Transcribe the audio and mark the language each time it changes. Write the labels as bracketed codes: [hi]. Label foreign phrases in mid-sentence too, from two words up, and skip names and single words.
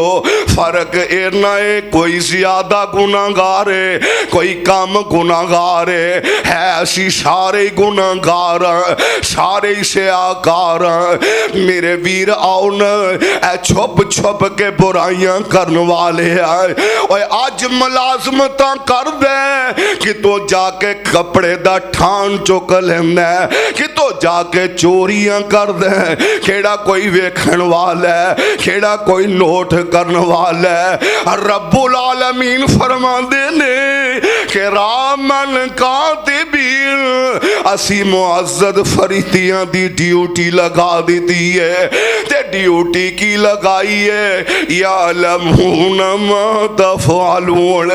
[ur] فرق اتنا ہے کوئی زیادہ گناہگار ہے کوئی کم گناہگار ہے कोई कम गुनाहगार है [pa] اسی سارے گناہگار سارے سیاہکار. میرے ویر آؤ نہ چھپ چھپ کے برائیاں کرنے والے ہیں اور اج ملازمت کر دے کہ تو جا کے کپڑے دا تھان چک لیندا کہ تو جا کے چوریاں کر دے. کیہڑا کوئی ویکھن والا ہے کیہڑا کوئی نوٹ کرنے والا ہے. ربّ العالمین فرماندے نے کہ [ar] كِرَامًا كَاتِبِينَ [pa] اسی معزز فرشتیاں دی ڈیوٹی لگا دی ہے تے ڈیوٹی کی لگائی ہے [ar] يَعْلَمُونَ مَا تَفْعَلُونَ.